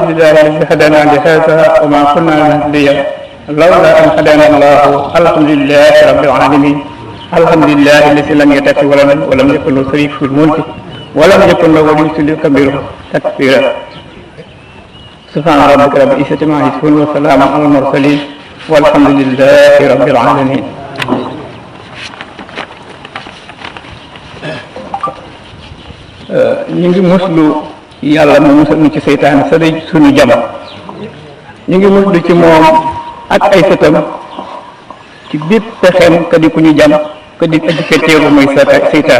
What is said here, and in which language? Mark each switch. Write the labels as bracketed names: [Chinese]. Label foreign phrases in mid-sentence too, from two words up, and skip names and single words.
[Arabic] لله الذي هدانا لهذا وما كنا لنهتدي لولا أن هدانا الله الحمد لله رب العالمين الحمد لله الذي لم يتخذ ولدا ولم يكن له شريك في الملك ولم يكن له ولي كبير تكبيرا سبحان ربك رب العزة عما يصفون وسلام على المرسلين والحمد لله رب العالمين. [Wolof] ñu ngi muslu yàlla mu musal ñu ci seytaane sa day suñu jam. ñu ngi muslu ci moom ak ay sëtam ci bépp pexeem ka di ku ñu jam ka di aji fetteelu muy seytaan.